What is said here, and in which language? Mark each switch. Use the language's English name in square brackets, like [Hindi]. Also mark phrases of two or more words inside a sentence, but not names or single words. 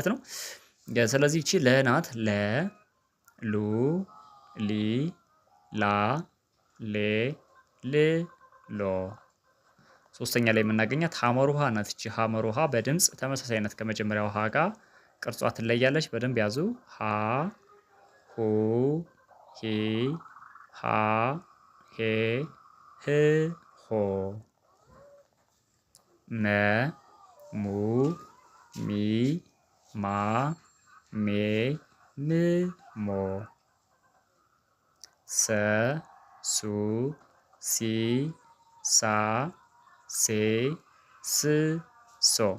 [Amharic] ነው። ስለዚህ እቺ ለናት። ለ፣ ሉ፣ ሊ፣ ላ፣ ሌ፣ ል፣ ሎ። ሶስተኛ ላይ የምናገኛት ሐመር ውሃ ናት። እቺ ሐመር ውሃ በድምጽ ተመሳሳይነት ከመጀመሪያው ሀ ጋር ቅርጿ ትለያለች። በደንብ ያዙ። ሀ፣ ሁ፣ ሂ፣ ሃ፣ ሄ፣ ህ፣ ሆ። መ፣ ሙ፣ ሚ፣ ማ፣ ሜ፣ ም፣ ሞ። ሰ፣ ሱ፣ ሲ፣ ሳ፣ ሴ፣ ስ፣ ሶ።